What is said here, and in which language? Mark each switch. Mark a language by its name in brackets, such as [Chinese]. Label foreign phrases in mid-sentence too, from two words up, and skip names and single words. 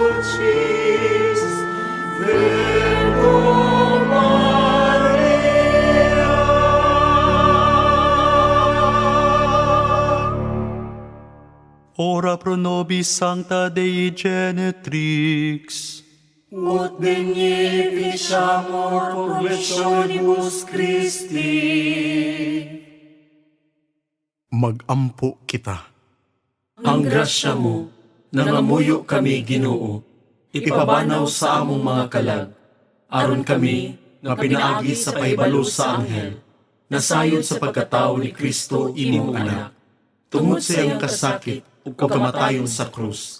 [Latin] Pacis, Virgo Maria. Ora pro nobis Sancta Dei Genetrix. Ut beneficiamur promissionibus Christi. [Cebuano] Mag-ampo kita. Ang grasya mo, nangamuyo kami Ginoo, ipabanaw sa among mga kalag, aron kami nga pinaagi sa pahibalo sa anghel, nasayod sa pagkatao ni Kristo imong anak, tungod sa iyang kasakit ug kamatayon sa krus.